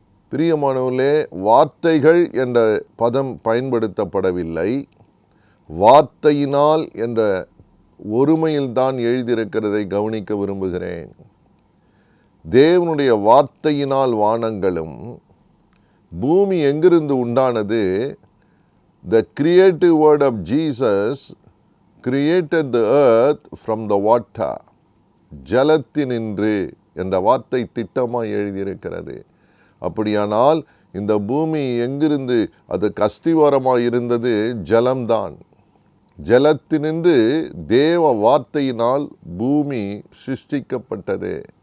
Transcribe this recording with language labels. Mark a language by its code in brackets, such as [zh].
[ta] பிரியமானவர்களே, வார்த்தைகள் என்ற பதம் பயன்படுத்தப்படவில்லை, வார்த்தையினால் என்ற ஒருமையில்தான் எழுதியிருக்கிறதை கவனிக்க விரும்புகிறேன். தேவனுடைய வார்த்தையினால் வானங்களும், பூமி எங்கிருந்து உண்டானது? [en] The creative word of Jesus created the earth from the water. [ta] ஜலத்தினின்று என்ற வார்த்தை திட்டமாக எழுதியிருக்கிறது. அப்படியானால் இந்த பூமி எங்கிருந்து அது அஸ்திவாரமாக இருந்தது? ஜலம்தான். ஜலத்தினின்று தேவ வார்த்தையினால் பூமி சிருஷ்டிக்கப்பட்டது.